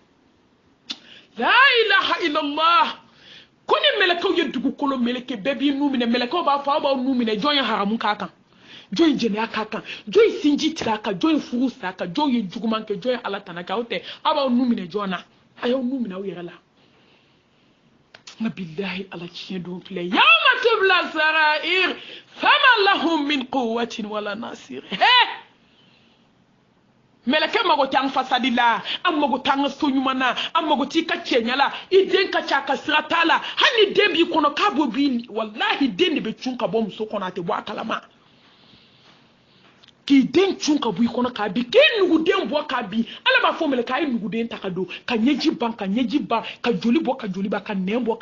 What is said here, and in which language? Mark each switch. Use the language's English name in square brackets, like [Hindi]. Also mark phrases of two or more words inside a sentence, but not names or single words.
[Arabic] لا إله إلا الله [Bambara] ko ni mɛlɛkɛw ye dugukolo mɛlɛkɛ bɛɛ b'i nu minɛ mɛlɛkɛw b'a fɔ aw b'aw nu minɛ jɔn ye haramu k'a kan jɔn ye jɛnɛya k'a kan jɔn ye sinji tigɛ a kan jɔn ye furu sa a kan jɔn ye juguman kɛ jɔn ye ala tana kɛ aw tɛ aw b'aw nu minɛ jɔn na a y'aw nu minɛ aw yɛrɛ la nka bilahi ala tiɲɛ don filɛ [Arabic] يوم تبلى السرائر فما له من قوة ولا ناصر [Bambara] mɛlɛkɛ mago t'an fasadi la an mago t'an ka so ɲuman na an mago t'i ka cɛɲa la i den ka ca a ka sira t'a la hali ni den b'i kɔnɔ k'a b'o bi wallahi den de bɛ cun ka bɔ muso kɔnɔ a tɛ bɔ a kalama k'i den cun ka bɔ i kɔnɔ k'a bin k'i nuguden bɔ k'a bin ala b'a fɔ mɛlɛkɛ a ye nuguden ta ka don ka ɲɛji ban ka joli bɔ ka joli ban ka nɛn bɔ ka